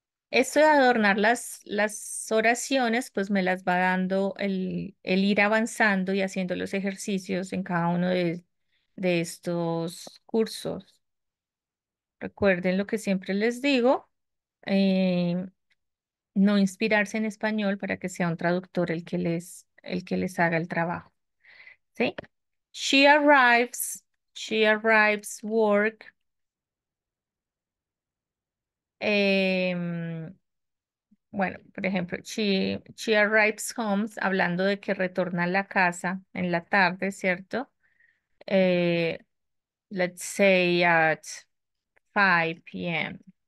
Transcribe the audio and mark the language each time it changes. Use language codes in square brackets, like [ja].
[es] Esto de adornar las oraciones, pues me las va dando el ir avanzando y haciendo los ejercicios en cada uno de estos cursos. Recuerden lo que siempre les digo, eh, no inspirarse en español para que sea un traductor el que les haga el trabajo. ¿Sí? [en] She arrives, she arrives work. [es] em, Bueno, por ejemplo, [en] she arrives home, [es] hablando de que retorna a la casa en la tarde, ¿cierto? [en] Eh, let's say at 5 p.m.